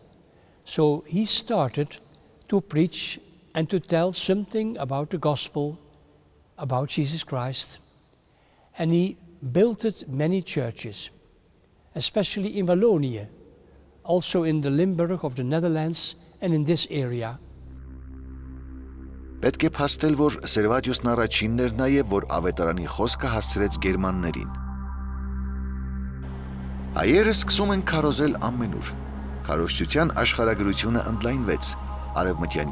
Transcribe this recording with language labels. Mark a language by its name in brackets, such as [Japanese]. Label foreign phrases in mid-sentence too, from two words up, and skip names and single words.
[English] So he started to preach and to tell something about the gospel, about Jesus Christ. And he built many churches, especially in Wallonia, also in the Limburg of the Netherlands and in this area. [Armenian] Պետք է փաստել, որ Սերվատիուսն առաջինն էր նաև, որ ավետարանի խոսքը հասցրեց գերմաններին։ Հայերը սկսում են քարոզել ամենուր։ Քարոզչության աշխարհագրությունը ընդլայնվեց Արևմտյան